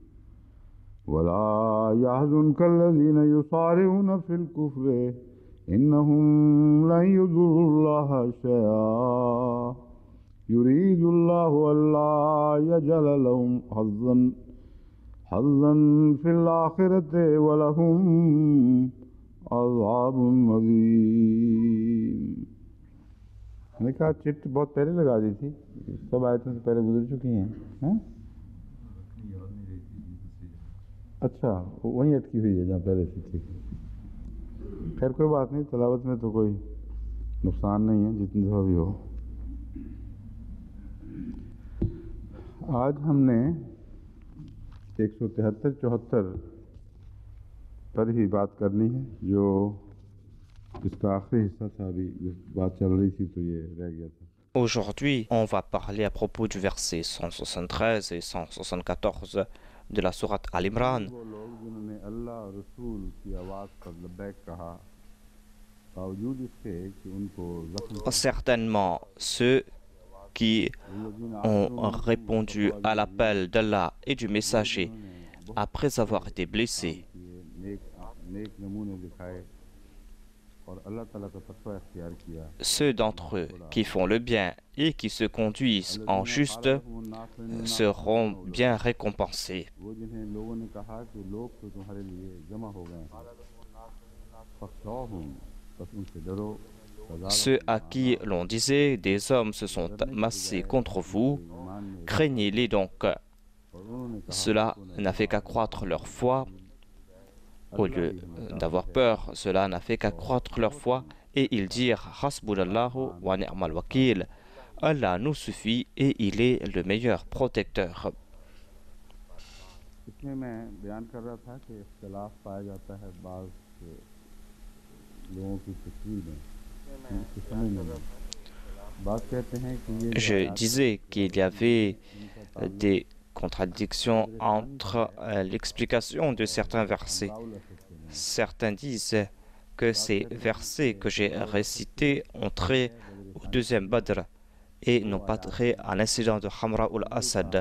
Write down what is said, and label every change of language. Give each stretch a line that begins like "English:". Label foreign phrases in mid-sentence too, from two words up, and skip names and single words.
Arabic: ولا يحزنك الذين يصارعون في الكفر إنهم لن يضروا الله شيئا يريد الله ألا يجعل لهم حظا في الآخرة ولهم عذاب عظيم.
Urdu: مَیں نے کہا چٹ بہت پہلے لگا دی تھی، سب آیتوں سے پہلے گزر چکی ہیں، ہیں? اچھا، وہیں اٹکی ہوئی ہے جہاں پہلے سے، ٹھیک ہے. خیر کوئی بات نہیں، تلاوت میں تو کوئی نقصان نہیں ہے، جتنی دفعہ بھی ہو. آج ہم نے 173-74 پر ہی بات کرنی ہے، جو اس کا آخری حصہ تھا. ابھی بات چل رہی تھی تو یہ رہ گیا تھا.
French: Aujourd'hui, on va parler à propos du verset 173 et 174 de la sourate Al-Imran. Certainement, ceux qui ont répondu à l'appel d'Allah et du messager après avoir été blessés, ceux d'entre eux qui font le bien et qui se conduisent en juste seront bien récompensés.
Urdu: وہ جنہیں لوگوں نے کہا کہ لوگ تو تمہارے لیے جمع ہو گئے ہیں فخشوہم بس ان سے ڈرو
French: Ceux à qui l'on disait des hommes se sont massés contre vous, craignez-les donc.
Urdu: اور انہوں نے کہا
French: Cela n'a fait qu'accroître leur foi. Au lieu d'avoir peur, cela n'a fait qu'accroître leur foi. Et ils dirent
Arabic: حسبنا الله ونعم الوكيل.
French: Allah nous suffit et il est le meilleur protecteur.
Urdu: اس میں مَیں بیان کر رہا تھا کہ اختلاف پایا جاتا ہے بعض لوگوں کی تصویر میں ان کی سمجھ میں بات کہتے ہیں کہ یہ
French: Je disais qu'il y avait des contradictions entre l'explication de certains versets. Certains disent que ces versets que j'ai récités ont trait au deuxième Badr et n'ont pas trait à l'incident de Hamra al-Assad.